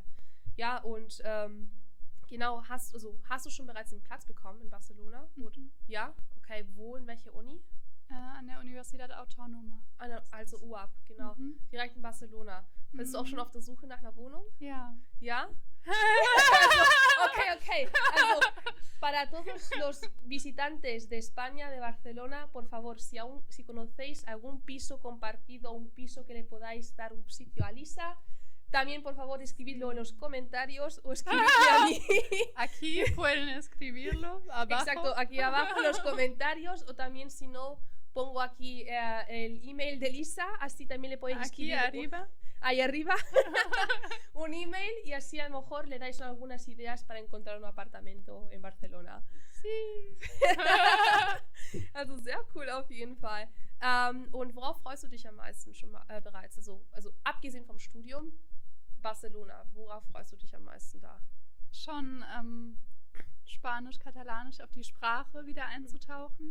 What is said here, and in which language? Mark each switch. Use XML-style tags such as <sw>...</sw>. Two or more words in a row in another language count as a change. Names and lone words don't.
<de>Ja, und genau, hast du schon bereits den Platz bekommen in Barcelona? Ja? Okay, wo, in welcher Uni? An der Universidad Autónoma. Also UAB, genau. Direkt in Barcelona. Bist du auch schon auf der Suche nach einer Wohnung? Ja. Ja? Okay. Also,</de> <es>para todos los visitantes de España, de Barcelona, por favor, si conocéis algún piso compartido, un piso que le podáis dar un sitio a Lisa, también, por favor, escribidlo en los comentarios o escribidme a mí. Aquí pueden escribirlo abajo. Exacto, aquí abajo en los comentarios, o también, si no, pongo aquí el email de Lisa, así también le podéis Aquí escribir. arriba. Ahí arriba. Un email y así a lo mejor le dais algunas ideas para encontrar un apartamento en Barcelona. Sí.</es> <de>Also sehr cool auf jeden Fall. Und worauf freust du dich am meisten schon bereits? Also abgesehen vom Studium, Barcelona, worauf freust du dich am meisten da? Schon Spanisch, Katalanisch, auf die Sprache wieder einzutauchen.</de>